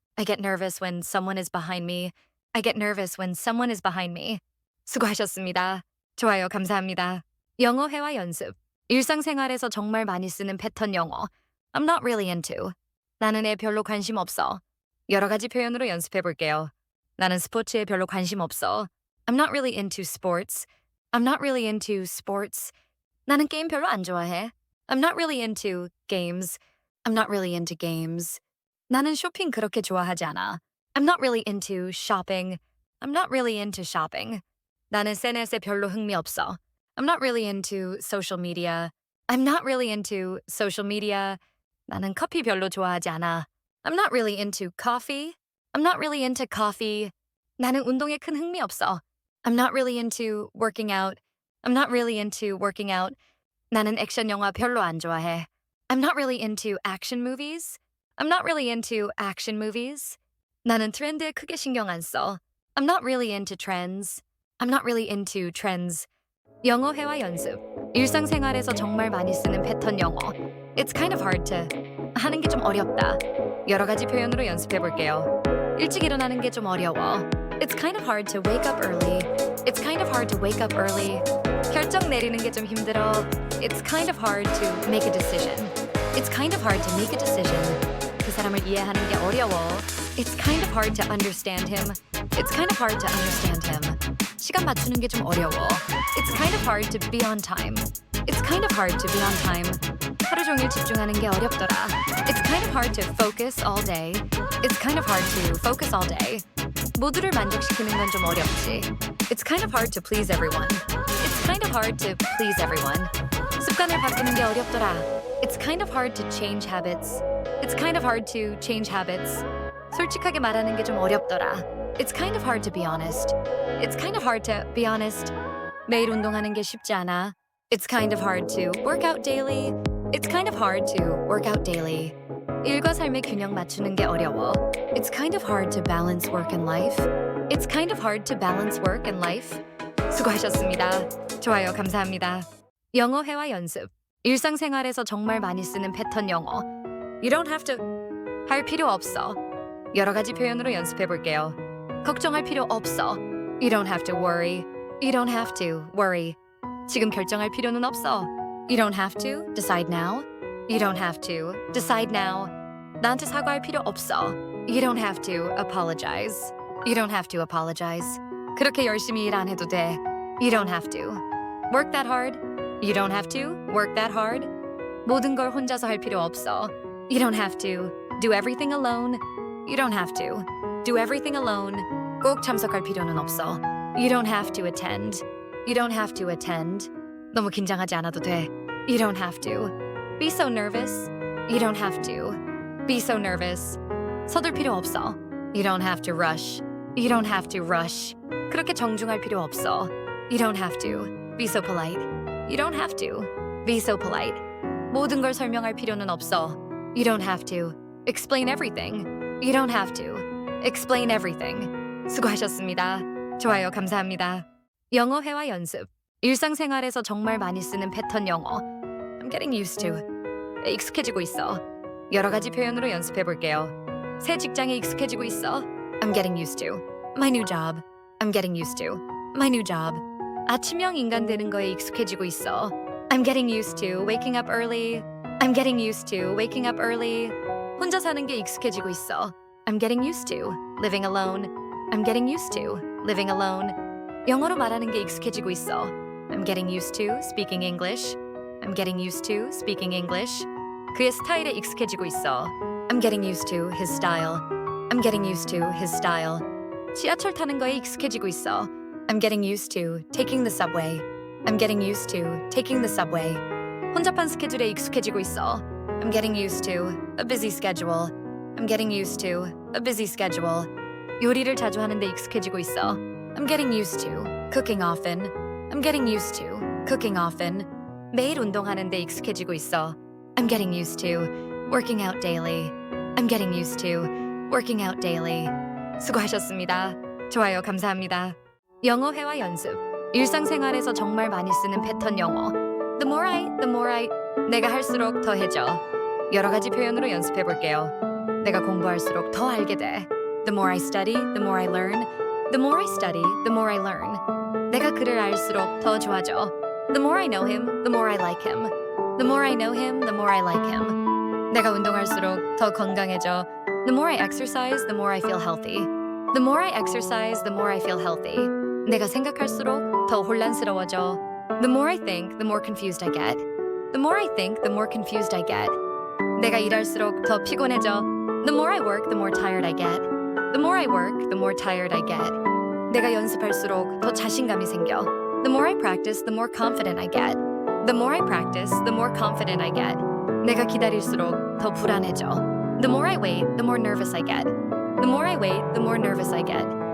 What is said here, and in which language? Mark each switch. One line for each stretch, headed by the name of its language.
English: I get nervous when someone is behind me. I get nervous when someone is behind me.
Korean: 수고하셨습니다. 좋아요, 감사합니다. 영어 회화 연습. 일상생활에서 정말 많이 쓰는 패턴 영어.
English: I'm not really into.
Korean: 나는 애 별로 관심 없어. 여러 가지 표현으로 연습해 볼게요. 나는 스포츠에 별로 관심 없어.
English: I'm not really into sports. I'm not really into sports.
Korean: 나는 게임 별로 안 좋아해.
English: I'm not really into games. I'm not really into games.
Korean: 나는 쇼핑 그렇게 좋아하지 않아.
English: I'm not really into shopping. I'm not really into shopping.
Korean: 나는 SNS에 별로 흥미 없어.
English: I'm not really into social media. I'm not really into social media.
Korean: 나는 커피 별로 좋아하지 않아.
English: I'm not really into coffee. I'm not really into coffee.
Korean: 나는 운동에 큰 흥미 없어.
English: I'm not really into working out. I'm not really into working out.
Korean: 나는 액션 영화 별로 안 좋아해.
English: I'm not really into action movies. I'm not really into action movies.
Korean: 나는 트렌드에 크게 신경 안 써.
English: I'm not really into trends. I'm not really into trends.
Korean: 영어 회화 연습. 일상생활에서 정말 많이 쓰는 패턴 영어.
English: It's kind of hard to.
Korean: 하는 게 좀 어렵다. 여러 가지 표현으로 연습해 볼게요. 일찍 일어나는 게 좀 어려워.
English: It's kind of hard to wake up early. It's kind of hard to wake up early.
Korean: 결정 내리는 게 좀 힘들어.
English: It's kind of hard to make a decision. It's kind of hard to make a decision.
Korean: 그 사람을 이해하는 게 어려워.
English: It's kind of hard to understand him. It's kind of hard to understand him.
Korean: 시간 맞추는 게 좀 어려워.
English: It's kind of hard to be on time. It's kind of hard to be on time.
Korean: 하루 종일 집중하는 게 어렵더라.
English: It's kind of hard to focus all day. It's kind of hard to focus all day.
Korean: 모두를 만족시키는 건 좀 어렵지.
English: It's kind of hard to please everyone. It's kind of hard to please everyone.
Korean: 습관을 바꾸는 게 어렵더라.
English: It's kind of hard to change habits. It's kind of hard to change habits.
Korean: 솔직하게 말하는 게 좀 어렵더라.
English: It's kind of hard to be honest. It's kind of hard to be honest.
Korean: 매일 운동하는 게 쉽지 않아.
English: It's kind of hard to work out daily. It's kind of hard to work out daily.
Korean: 일과 삶의 균형 맞추는 게 어려워.
English: It's kind of hard to balance work and life. It's kind of hard to balance work and life.
Korean: 수고하셨습니다. 좋아요, 감사합니다. 영어 회화 연습. 일상생활에서 정말 많이 쓰는 패턴 영어.
English: You don't have to.
Korean: 할 필요 없어. 여러 가지 표현으로 연습해 볼게요. 걱정할 필요 없어.
English: You don't have to worry. You don't have to worry.
Korean: 지금 결정할 필요는 없어.
English: You don't have to decide now. You don't have to decide now.
Korean: 나한테 사과할 필요 없어.
English: You don't have to apologize. You don't have to apologize.
Korean: 그렇게 열심히 일 안 해도 돼.
English: You don't have to work that hard. You don't have to work that hard.
Korean: 모든 걸 혼자서 할 필요 없어.
English: You don't have to do everything alone. You don't have to do everything alone.
Korean: 꼭 참석할 필요는 없어.
English: You don't have to attend. You don't have to attend.
Korean: 너무 긴장하지 않아도 돼.
English: You don't have to be so nervous. You don't have to be so nervous.
Korean: 서둘 필요 없어.
English: You don't have to rush. You don't have to rush.
Korean: 그렇게 정중할 필요 없어.
English: You don't have to be so polite. You don't have to be so polite.
Korean: 모든 걸 설명할 필요는 없어.
English: You don't have to explain everything. You don't have to explain everything.
Korean: 수고하셨습니다. 좋아요, 감사합니다. 영어 회화 연습. 일상생활에서 정말 많이 쓰는 패턴 영어.
English: I'm getting used to.
Korean: 익숙해지고 있어. 여러 가지 표현으로 연습해 볼게요. 새 직장에 익숙해지고 있어.
English: I'm getting used to. My new job. I'm getting used to. My new job.
Korean: 아침형 인간 되는 거에 익숙해지고 있어.
English: I'm getting used to waking up early. I'm getting used to waking up early.
Korean: 혼자 사는 게 익숙해지고 있어.
English: I'm getting used to living alone. I'm getting used to living alone.
Korean: 영어로 말하는 게 익숙해지고 있어.
English: I'm getting used to speaking English. I'm getting used to speaking English.
Korean: 그의 스타일에 익숙해지고 있어.
English: I'm getting used to his style. I'm getting used to his style.
Korean: 지하철 타는 거에 익숙해지고 있어.
English: I'm getting used to taking the subway. I'm getting used to taking the subway.
Korean: 혼잡한 스케줄에 익숙해지고 있어.
English: I'm getting used to a busy schedule. I'm getting used to a busy schedule.
Korean: 요리를 자주 하는데 익숙해지고 있어.
English: I'm getting used to cooking often. I'm getting used to cooking often.
Korean: 매일 운동하는데 익숙해지고 있어.
English: I'm getting used to working out daily. I'm getting used to working out daily.
Korean: 수고하셨습니다. 좋아요, 감사합니다. 영어 회화 연습. 일상생활에서 정말 많이 쓰는 패턴 영어.
English: The more I.
Korean: 내가 할수록 더해져. 여러 가지 표현으로 연습해 볼게요. 내가 공부할수록 더 알게 돼.
English: The more I study, the more I learn. The more I study, the more I learn.
Korean: 내가 그를 알수록 더 좋아져.
English: The more I know him, the more I like him. The more I know him, the more I like him.
Korean: 내가 운동할수록 더 건강해져.
English: The more I exercise, the more I feel healthy. The more I exercise, the more I feel healthy.
Korean: 내가 생각할수록 더 혼란스러워져.
English: The more I think, the more confused I get. The more I think, the more confused I get.
Korean: 내가 일할수록 더 피곤해져.
English: The more I work, the more tired I get. The more I work, the more tired I get.
Korean: 내가 연습할수록 더 자신감이 생겨.
English: The more I practice, the more confident I get. The more I practice, the more confident I get.
Korean: 내가 기다릴수록 더 불안해져.
English: The more I wait, the more nervous I get. The more I wait, the more nervous I get.